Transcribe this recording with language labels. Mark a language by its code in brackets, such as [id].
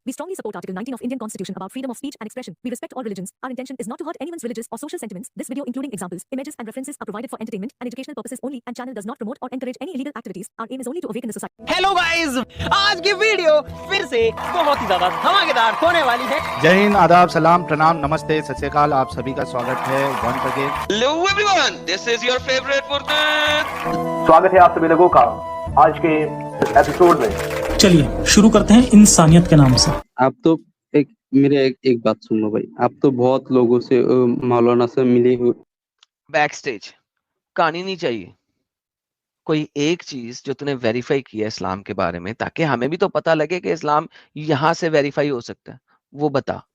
[en] We strongly support Article 19 of Indian Constitution about freedom of speech and expression. We respect all religions. Our intention is not to hurt anyone's religious or social sentiments. This video, including examples, images, and references, are provided for entertainment and educational purposes only, and channel does not promote or encourage any illegal activities. Our aim is only to awaken the society. [hi] Hello guys, आज की video फिर से बहुत ही ज्यादा धमाकेदार होने वाली है। जय हिंद, आदाब, सलाम, प्रणाम, नमस्ते, सत श्री अकाल। आप सभी का स्वागत है [en] Once again. Hello everyone, this is your favorite Furqan। [hi] स्वागत है आप सभी लोगों का आज के इस एपिसोड में। चलिए शुरू करते हैं इंसानियत के नाम से। आप तो एक बात सुन लो भाई, आप तो बहुत लोगों से मौलाना से मिले हुए। बैक स्टेज कहानी नहीं चाहिए, कोई एक चीज जो तूने वेरीफाई किया इस्लाम के बारे में, ताकि हमें भी तो पता लगे कि इस्लाम यहाँ से वेरीफाई हो सकता है, वो बता।